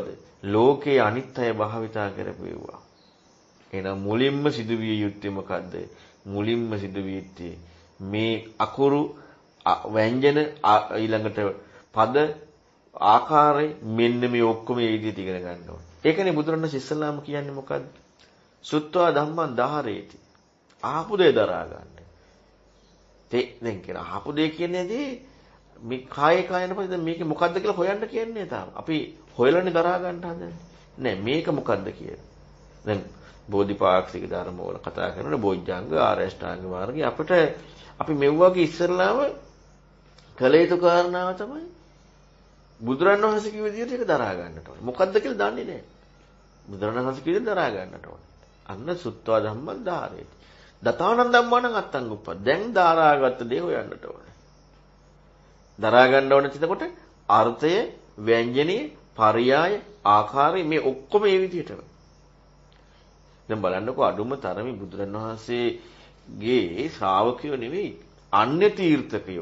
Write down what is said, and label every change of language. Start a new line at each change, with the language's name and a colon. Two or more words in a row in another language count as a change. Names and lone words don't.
Sinhala: ලෝකේ අනිත් අය භාවිතා කරපුවා. එහෙනම් මුලින්ම සිදුවිය යුත්තේ මොකද්ද? මුලින්ම සිදුවිය යුත්තේ මේ අකුරු ව්‍යංජන ඊළඟට පද ආකාරය මෙන්න මේ ඔක්කොම මේ විදිහට ඉගෙන ගන්න ඕනේ. ඒකනේ බුදුරණන් ඉස්සල්ලාම කියන්නේ මොකද්ද?
Pali: සුත්වා ධම්මං දහරේති.
Sinhala: ආපු දේ දරා ගන්න. දැන් කියන ආපු දේ කියන්නේදී මේ කායේ කායන පස්සේ දැන් මේක මොකද්ද කියලා හොයන්න කියන්නේ තාම. අපි හොයලානේ දරා ගන්න හදන්නේ. නෑ මේක මොකද්ද කියලා. දැන් බෝධිපාක්ෂික ධර්ම වල කතා කරනකොට බොජ්ජංග ආරෂ්ඨාංග මාර්ගය අපිට අපි මෙව්වාගේ ඉස්සරලාම කළ යුතු කාරණාව තමයි බුදුරණන් වහන්සේ කිව්ව විදිහට ඒක දරා ගන්නට ඕනේ. මොකද්ද කියලා දන්නේ නැහැ. බුදුරණන් වහන්සේ කිව්ව විදිහට දරා ගන්නට ඕනේ.
Pali: අන්න සුත්වා ධම්මං ධාරේති. දතානන් ධම්මානං අත්තං උප්ප.
Sinhala: දැන් දරාගත්ත දේ හොයන්නට ඕනේ. දරා ගන්න ඕනේ එතකොට අර්ථය, ව්‍යංජනීය, පරියාය, ආකාරය මේ ඔක්කොම මේ විදිහටම. දැන් බලන්නකෝ අඩුම තරමේ බුදුරණන් වහන්සේගේ ශ්‍රාවකයෝ නෙවෙයි අන්‍ය තීර්ථකයෝ.